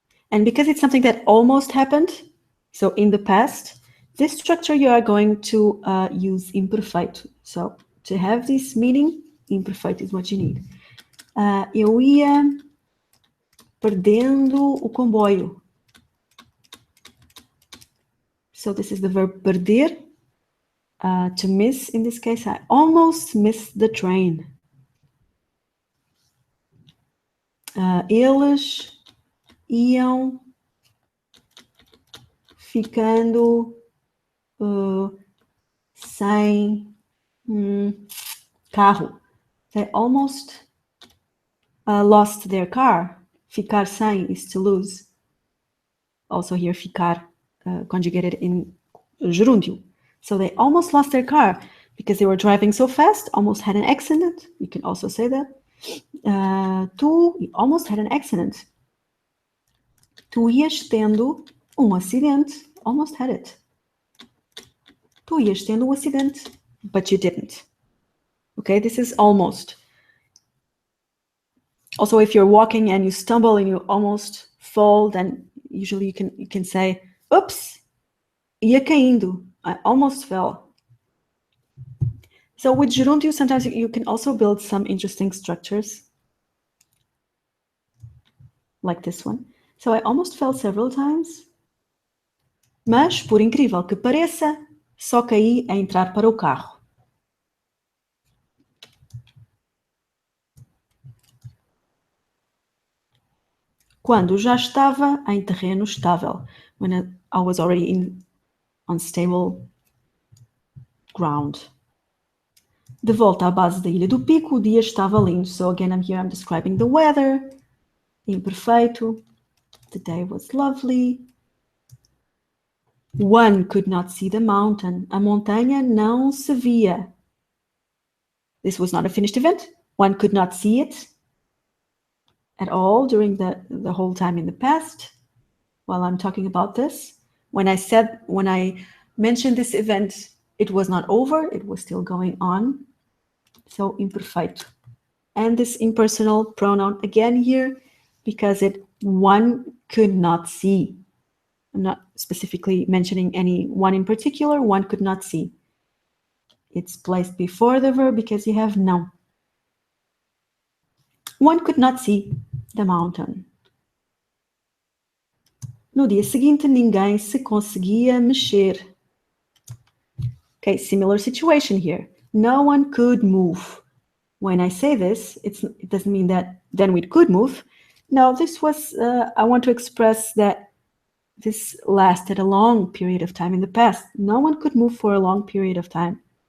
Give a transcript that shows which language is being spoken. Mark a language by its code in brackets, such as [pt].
[en] And because it's something that almost happened, so in the past, this structure you are going to use imperfeito. So to have this meaning, imperfeito is what you need. [pt] Eu ia perdendo o comboio. [en] So this is the verb perder. To miss, in this case, I almost missed the train. [pt] Eles iam ficando sem carro. [en] They almost lost their car. Ficar sem is to lose. Also here, ficar conjugated in gerúndio. So they almost lost their car because they were driving so fast, almost had an accident. You can also say that. Tu almost had an accident. [pt] Tu ias tendo acidente. [en] Almost had it. [pt] Tu ias tendo acidente, [en] but you didn't. Okay, this is almost. Also, if you're walking and you stumble and you almost fall, then usually you can say, oops, [pt] ia caindo. [en] I almost fell. So with gerúndio, sometimes you can also build some interesting structures. Like this one. So I almost fell several times. [pt] Mas, por incrível que pareça, só caí a entrar para o carro. Quando já estava em terreno estável. [en] When I was already on stable ground. [pt] De volta à base da Ilha do Pico, o dia estava lindo. [en] So again, I'm describing the weather. Imperfeito. The day was lovely. One could not see the mountain. [pt] A montanha não se via. [en] This was not a finished event. One could not see it at all during the whole time in the past while I'm talking about this. When I mentioned this event, it was not over. It was still going on. So imperfeito. And this impersonal pronoun again here because one could not see. I'm not specifically mentioning any one in particular. One could not see. It's placed before the verb because you have não. One could not see the mountain. [pt] No dia seguinte, ninguém se conseguia mexer. [en] Okay, similar situation here. No one could move. When I say this, it doesn't mean that then we could move. No, this was, I want to express that this lasted a long period of time in the past. No one could move for a long period of time.